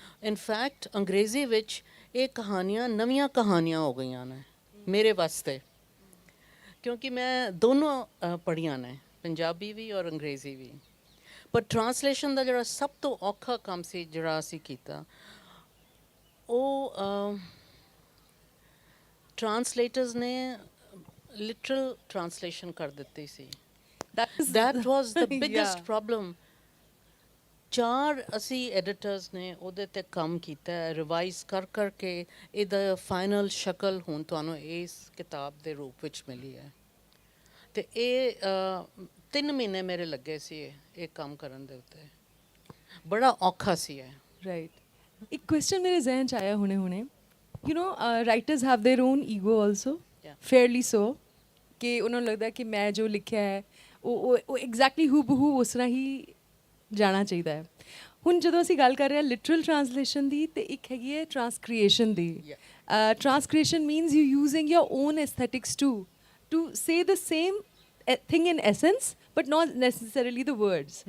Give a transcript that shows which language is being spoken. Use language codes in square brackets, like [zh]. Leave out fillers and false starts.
[pa] In fact ਅੰਗਰੇਜ਼ੀ ਵਿੱਚ ਇਹ ਕਹਾਣੀਆਂ ਨਵੀਆਂ ਕਹਾਣੀਆਂ ਹੋ ਗਈਆਂ ਨੇ ਮੇਰੇ ਵਾਸਤੇ, ਕਿਉਂਕਿ ਮੈਂ ਦੋਨੋਂ ਪੜ੍ਹੀਆਂ ਨੇ, ਪੰਜਾਬੀ ਵੀ ਔਰ ਅੰਗਰੇਜ਼ੀ ਵੀ। ਪਰ ਟਰਾਂਸਲੇਸ਼ਨ ਦਾ ਜਿਹੜਾ ਸਭ ਤੋਂ ਔਖਾ ਕੰਮ ਸੀ ਜਿਹੜਾ ਅਸੀਂ ਕੀਤਾ, ਉਹ ਟਰਾਂਸਲੇਟਰਸ ਨੇ ਲਿਟਰਲ ਟਰਾਂਸਲੇਸ਼ਨ ਕਰ ਦਿੱਤੀ ਸੀ। [en] That was the biggest problem. [pa] 4 ਅਸੀਂ ਐਡੀਟਰਸ ਨੇ ਉਹਦੇ ਤੇ ਕੰਮ ਕੀਤਾ, ਰਿਵਾਈਜ਼ ਕਰ ਕਰਕੇ ਇਹਦਾ ਫਾਈਨਲ ਸ਼ਕਲ ਹੁਣ ਤੁਹਾਨੂੰ ਇਸ ਕਿਤਾਬ ਦੇ ਰੂਪ ਵਿੱਚ ਮਿਲੀ ਹੈ। ਤੇ ਇਹ 3 ਮਹੀਨੇ ਮੇਰੇ ਲੱਗੇ ਸੀ ਇਹ ਕੰਮ ਕਰਨ ਦੇ ਉੱਤੇ, ਬੜਾ ਔਖਾ ਸੀ ਇਹ। [en] Right. [pa] ਇੱਕ ਕੁਐਸਚਨ ਮੇਰੇ ਜ਼ਿਹਨ 'ਚ ਆਇਆ ਹੁਣੇ [en] writers have their own ego also, fairly so, [pa] ਕਿ ਉਹਨਾਂ ਨੂੰ ਲੱਗਦਾ ਕਿ ਮੈਂ ਜੋ ਲਿਖਿਆ ਹੈ ਉਹ ਐਗਜ਼ੈਕਟਲੀ ਹੂ ਉਸ ਤਰ੍ਹਾਂ ਹੀ ਜਾਣਾ ਚਾਹੀਦਾ ਹੈ। ਹੁਣ ਜਦੋਂ ਅਸੀਂ ਗੱਲ ਕਰ ਰਹੇ ਹਾਂ ਲਿਟਰਲ ਟਰਾਂਸਲੇਸ਼ਨ ਦੀ, ਤੇ ਇੱਕ ਹੈਗੀ ਹੈ ਟਰਾਂਸਕ੍ਰੀਏਸ਼ਨ ਦੀ। [en] Transcreation means you using your own aesthetics to say the same thing in essence, but not necessarily the words.